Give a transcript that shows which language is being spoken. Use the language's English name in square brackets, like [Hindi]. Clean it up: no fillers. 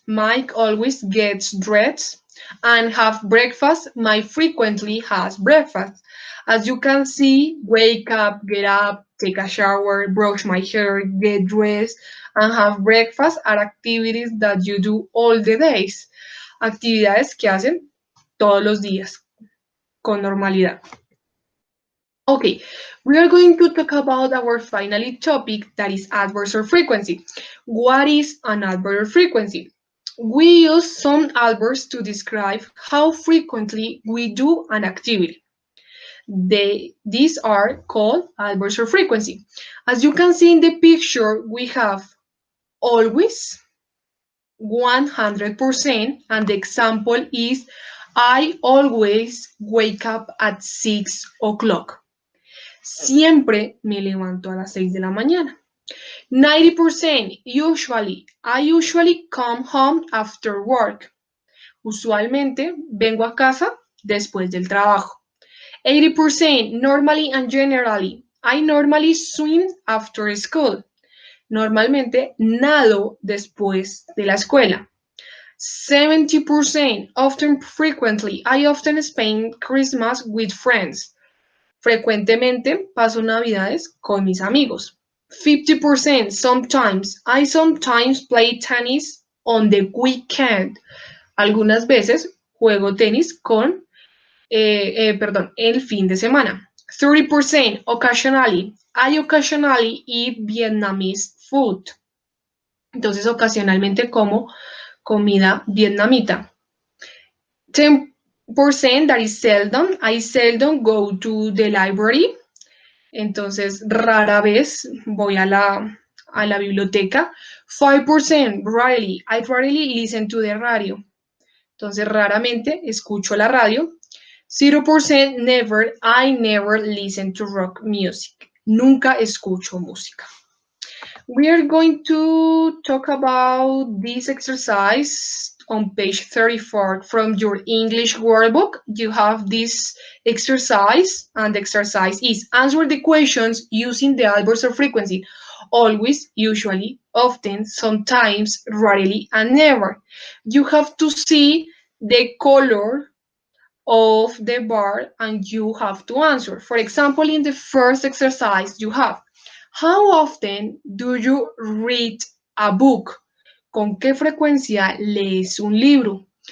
[English] Mike always gets dressed. And have breakfast. Mike frequently has breakfast. As you can see, wake up, get up, take a shower, brush my hair, get dressed, and have breakfast are activities that you do all the days. [Spanish] Actividades que hacen todos los días, con normalidad. [English] Okay, we are going to talk about our final topic, that is adverbs or frequency. What is an adverb or frequency? We use some adverbs to describe how frequently we do an activity. These are called adverbs or frequency. As you can see in the picture, we have always, 100%, and the example is I always wake up at 6 o'clock. [Spanish] Siempre me levanto a las 6 de la mañana. [English] 90%, usually. I usually come home after work. [Spanish] Usualmente vengo a casa después del trabajo. [English] 80%, normally and generally. I normally swim after school. [Spanish] Normalmente nado después de la escuela. [English] 70%, often, frequently. I often spend Christmas with friends. [Spanish] Frecuentemente paso Navidades con mis amigos. [English] 50%, sometimes. I sometimes play tennis on the weekend. [Spanish] Algunas veces juego tenis el fin de semana. [English] 30%, occasionally. I occasionally eat Vietnamese food. [Spanish] Entonces, ocasionalmente como comida vietnamita. [English] 10%, that is seldom. I seldom go to the library. [Spanish] Entonces, rara vez voy a la biblioteca. [English] 5%, rarely. I rarely listen to the radio. [Spanish] Entonces, raramente escucho la radio. [English] 0%, never. I never listen to rock music. [Spanish] Nunca escucho música. [English] We are going to talk about this exercise on page 34 from your English workbook. You have this exercise, and the exercise is answer the questions using the adverbs of frequency. Always, usually, often, sometimes, rarely, and never. You have to see the color of the bar and you have to answer. For example, in the first exercise, you have, how often do you read a book? [Spanish] ¿Con qué frecuencia lees un libro?